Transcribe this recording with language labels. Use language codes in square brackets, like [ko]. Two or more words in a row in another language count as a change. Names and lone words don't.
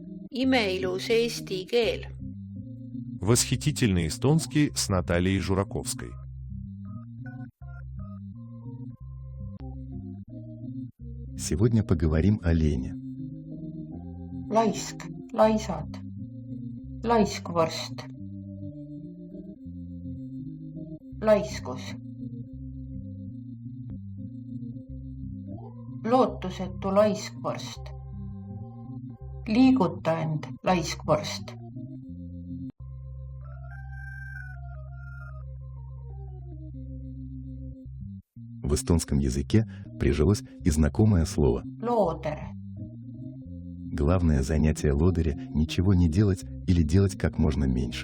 [et] Imeilus eesti keel. [ru] Восхитительный эстонский с Натальей Жураковской. Сегодня поговорим о лени. [et] Laisk, laisad, laiskvorst, laiskus, lootusetu laiskvorst, liiguta end laiskvorst. [ru] В эстонском языке прижилось и знакомое слово Looder, Главное занятие лодыря – ничего не делать или делать как можно меньше.